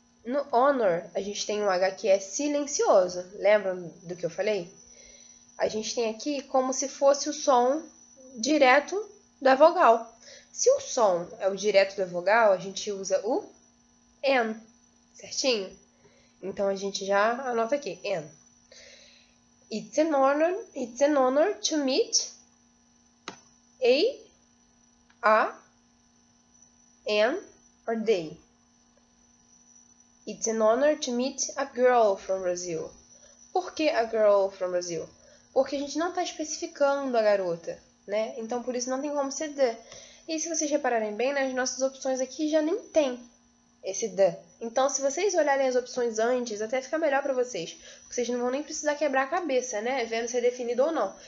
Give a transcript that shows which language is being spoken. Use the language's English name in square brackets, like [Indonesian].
[Portuguese] No honor, a gente tem um H que é silencioso. Lembram do que eu falei? A gente tem aqui como se fosse o som direto da vogal. Se o som é o direto da vogal, a gente usa o N, certinho? Então a gente já anota aqui, N. [English] It's an honor to meet a, an, or they. It's an honor to meet a girl from Brazil. [Portuguese] Por que [English] a girl from Brazil? [Portuguese] Porque a gente não está especificando a garota, né? Então, por isso não tem como ser the. E se vocês repararem bem, nas nossas opções aqui já nem tem esse the. Então, se vocês olharem as opções antes, até fica melhor para vocês. Porque vocês não vão nem precisar quebrar a cabeça, né? Vendo se é definido ou não.